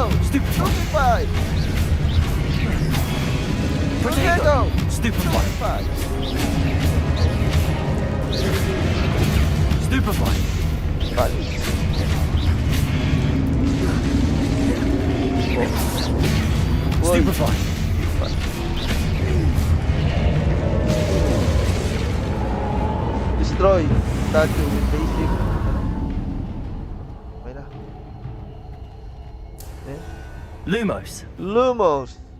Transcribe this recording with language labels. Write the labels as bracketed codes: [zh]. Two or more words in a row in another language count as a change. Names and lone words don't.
[en] Stupefy! Protego! Stupefy! Stupefy! Bali. Stupefy! Destroy statue with basic. [tl] Okay na. [en] Lumos.